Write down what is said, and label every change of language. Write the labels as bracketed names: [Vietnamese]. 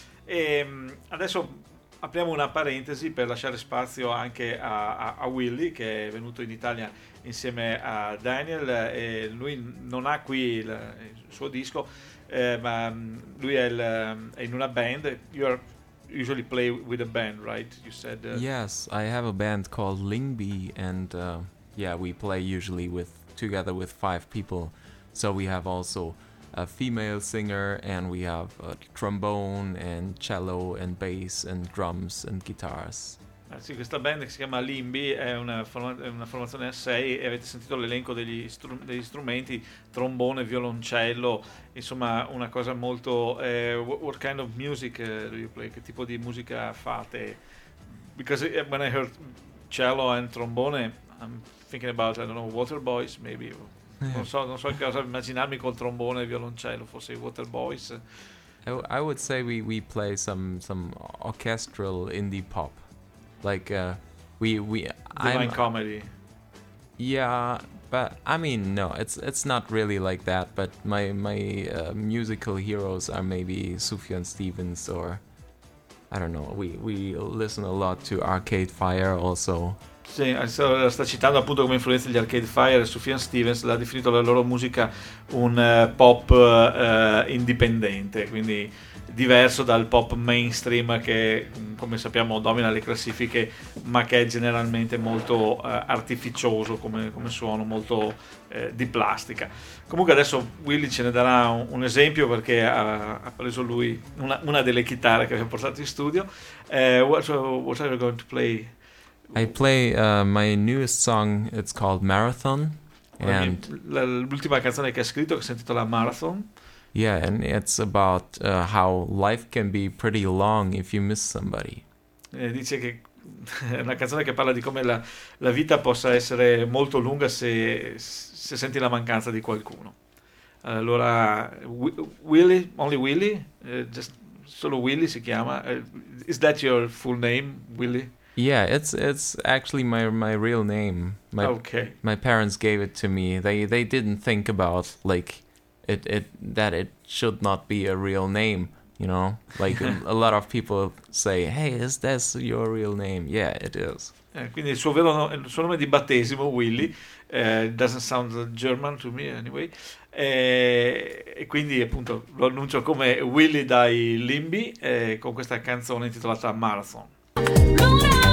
[Italian] E adesso apriamo una parentesi per lasciare spazio anche a Willy, che è venuto in Italia insieme a Daniel, e lui non ha qui il suo disco, ma lui è in una band. [English] You are usually play with a band, right? You said Yes, I have a band called Lingby, and yeah, we play usually together with five people. So we have also a female singer, and we have a trombone and cello and bass and drums and guitars. [Italian] Ah, sì, questa band che si chiama Limbi è una formazione a sei, e avete sentito l'elenco degli strumenti: trombone, violoncello, insomma, una cosa molto [English] what kind of music do you play? [Italian] Che tipo di musica fate? [English] Because when I heard cello and trombone, I'm thinking about, I don't know, Water Boys maybe. [Italian] Non so che cosa immaginarmi col trombone e violoncello, forse i Water Boys. [English] I would say we play some orchestral indie pop. Like Divine Comedy. Yeah, but I mean, no, it's not really like that, but my musical heroes are maybe Sufjan Stevens, or I don't know. We listen a lot to Arcade Fire also. [Italian] Sì, sta citando appunto come influenza gli Arcade Fire. Sufjan Stevens l'ha definito la loro musica un pop indipendente, quindi diverso dal pop mainstream che, come sappiamo, domina le classifiche, ma che è generalmente molto artificioso come suono, molto di plastica. Comunque adesso Willy ce ne darà un esempio, perché ha preso lui una delle chitarre che abbiamo portato in studio. [English] What are you going to play? I play my newest song, it's called Marathon. And [Italian] l'ultima canzone che ha scritto, che si intitola Marathon. [English] Yeah, and it's about how life can be pretty long if you miss somebody. [Italian] Dice che è una canzone che parla di come la vita possa essere molto lunga se senti la mancanza di qualcuno. Allora, Willy, [English] only Willy, just [Italian] solo Willy si chiama. [English] Is that your full name, Willy? Yeah, it's actually my real name. My parents gave it to me. They didn't think about like it that it should not be a real name, you know? Like a lot of people say, "Hey, is this your real name?" Yeah, it is. [Italian] Quindi il suo nome di battesimo, Willy, [English] doesn't sound German to me anyway. [Italian] E quindi appunto lo annuncio come Willy dai Limbi, con questa canzone intitolata Marathon.